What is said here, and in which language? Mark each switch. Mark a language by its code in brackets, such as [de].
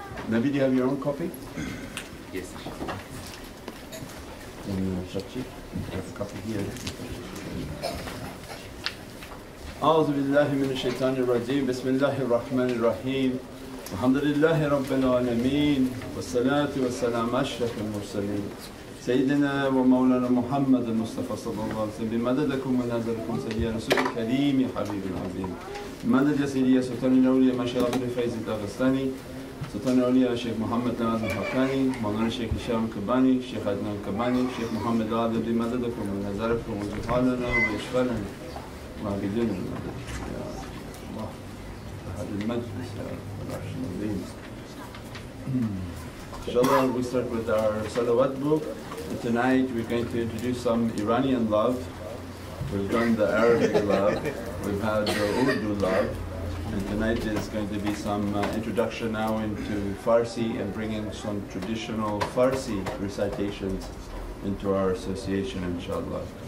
[en] Nabi, do you have your own copy? Yes. And Shachi, I have a copy here. [ar] أعوذ بالله من الشيطان الرجيم بسم الله الرحمن الرحيم الحمد لله رب العالمين والصلاة والسلام أشرف المرسلين سيدنا ومولانا محمد المصطفى صلى الله عليه وسلم بمددكم ونظركم سيدي رسول الكريم حبيب العظيم مدد يا سيدي يا سلطان الأولياء مشايخ بن فيض الداغستاني سلطان الأولياء الشيخ محمد نواز الحقاني مولانا الشيخ هشام الكباني الشيخ عدنان الكباني الشيخ محمد العادل بمددكم ونظركم وجهالنا وإشفالنا وعبدنا المدد يا الله هذا المجلس يا العرش العظيم. [en] Inshallah, we start with our salawat book. And tonight we're going to introduce some Iranian love. We've done the Arabic love, we've had the Urdu love, and tonight is going to be some introduction now into Farsi and bringing some traditional Farsi recitations into our association, inshallah.